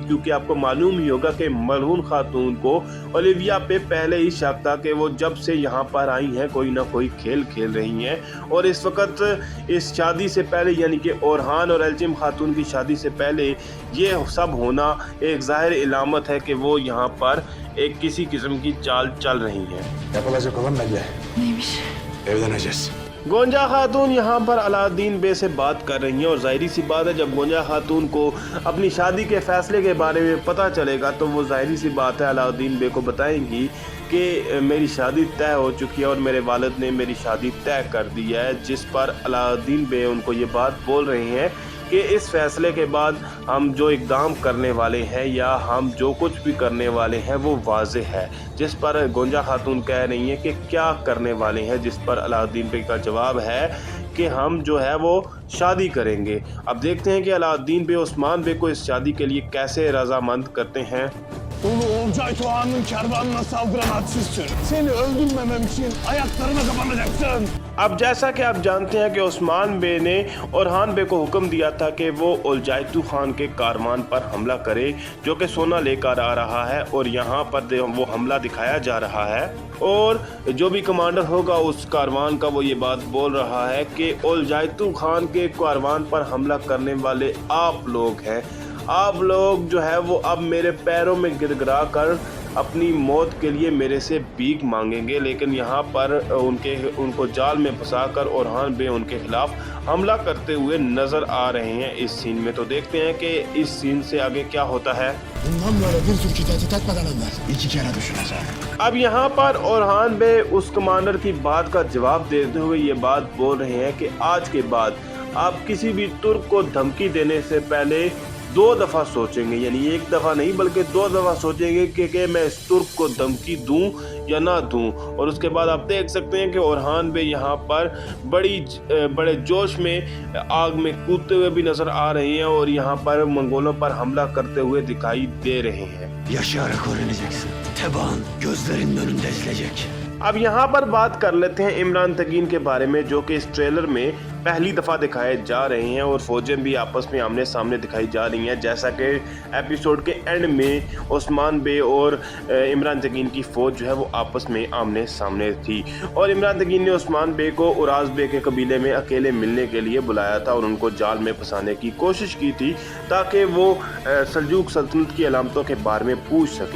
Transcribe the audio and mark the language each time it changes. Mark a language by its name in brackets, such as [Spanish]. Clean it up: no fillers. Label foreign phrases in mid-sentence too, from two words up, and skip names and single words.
[Hindi] क्योंकि आपको मालूम ही होगा कि मलहून खातून को ओलिविया पे पहले ही शक था कि वो जब से यहाँ पर आई हैं कोई ना कोई खेल खेल रही हैं और इस वक्त इस शादी से पहले, यानी कि ओरहान और एल्चिम खातून की शादी से पहले ये सब होना एक ज़ाहिर इलामत है कि वो यहाँ पर एक किसी किस्म की चाल चल रही है। [Turkish] Yapılacak olan belli. Neymiş? Evleneceğiz. [Hindi] गोंजा खातून यहाँ पर अलाउद्दीन बे से बात कर रही हैं और ज़ाहिरी सी बात है जब गोंजा खातून को अपनी शादी के फ़ैसले के बारे में पता चलेगा तो वो ज़ाहिरी सी बात है अलाउद्दीन बे को बताएंगी कि मेरी शादी तय हो चुकी है और मेरे वालिद ने मेरी शादी तय कर दी है। जिस पर अलाउद्दीन बे उनको ये बात बोल रहे हैं कि इस फैसले के बाद हम जो इक़दाम करने वाले हैं या हम जो कुछ भी करने वाले हैं वो वाज़े है। जिस पर गोंजा खातून कह रही हैं कि क्या करने वाले हैं, जिस पर अलाउद्दीन बे का जवाब है कि हम जो है वो शादी करेंगे। अब देखते हैं कि अलाउद्दीन बे उस्मान बे को इस शादी के लिए कैसे रजामंद करते हैं। [Turkish] Ulu Olcay Tuğan'ın kervanına saldıran hadsiz tür. Seni öldürmemem için ayaklarına kapanacaksın. [Hindi] अब जैसा कि आप जानते हैं कि उस्मान बे ने ओरहान बे को हुक्म दिया था कि वो उलजायतू खान के कारवान पर हमला करे जो कि सोना लेकर आ रहा है और यहाँ पर वो हमला दिखाया जा रहा है और जो भी कमांडर होगा उस कारवान का वो ये बात बोल रहा है कि उलजायतू खान के कारवान पर हमला करने वाले आप लोग हैं। आप लोग जो है वो अब मेरे पैरों में गिड़गिड़ा कर अपनी मौत के लिए मेरे से भीख मांगेंगे। लेकिन यहाँ पर उनको जाल में फंसाकर ओरहान बे उनके खिलाफ हमला करते हुए नज़र आ रहे हैं इस सीन में। तो देखते हैं कि इस सीन से आगे क्या होता है। [Turkish] Bundan böyle bir tür kitati takmadan evvel 2 kere düşünecek. [Hindi] अब यहाँ पर ओरहान बे उस कमांडर की बात का जवाब देते हुए ये बात बोल रहे हैं कि आज के बाद आप किसी भी तुर्क को धमकी देने से पहले 2 दफ़ा सोचेंगे, यानी 1 दफ़ा नहीं बल्कि 2 दफ़ा सोचेंगे कि मैं इस तुर्क को धमकी दूं या ना दूं। और उसके बाद आप देख सकते हैं कि ओरहान बे यहाँ पर बड़े जोश में आग में कूदते हुए भी नज़र आ रहे हैं और यहाँ पर मंगोलों पर हमला करते हुए दिखाई दे रहे हैं। [Turkish] Yaşayarak öğreneceksin. Tebaın gözlerinin önünde ezilecek. [Hindi] अब यहाँ पर बात कर लेते हैं इमरान तगीन के बारे में जो कि इस ट्रेलर में पहली दफ़ा दिखाए जा रहे हैं और फ़ौजें भी आपस में आमने सामने दिखाई जा रही हैं। जैसा कि एपिसोड के एंड में उस्मान बे और इमरान तगीन की फ़ौज जो है वो आपस में आमने सामने थी और इमरान तगीन ने उस्मान बे को उराज बे के कबीले में अकेले मिलने के लिए बुलाया था और उनको जाल में फंसाने की कोशिश की थी ताकि वो सल्जूक सल्तनत की अलामतों के बारे में पूछ सके।